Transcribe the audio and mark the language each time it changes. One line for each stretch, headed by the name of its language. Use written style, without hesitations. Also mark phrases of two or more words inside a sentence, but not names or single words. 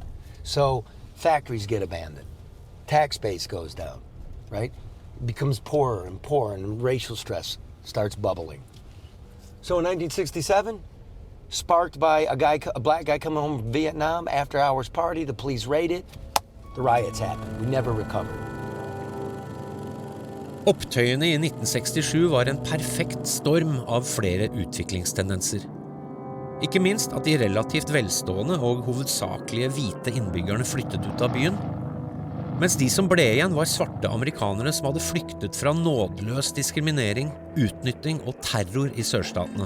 English: So factories get abandoned. Tax base goes down, right? It becomes poorer and racial stress starts bubbling. So in 1967, sparked by a black guy coming home from Vietnam, after hours party, the police raid it, the riots happened. We never recovered.
Norwegian: Opptøyene i 1967 var en perfekt storm av flere utviklingstendenser. Ikke minst at de relativt velstående og hovedsakelige hvite innbyggerne flyttet ut av byen, mens de som ble igjen var svarte amerikanere som hadde flyktet fra nådeløs diskriminering, utnytting og terror i sørstatene.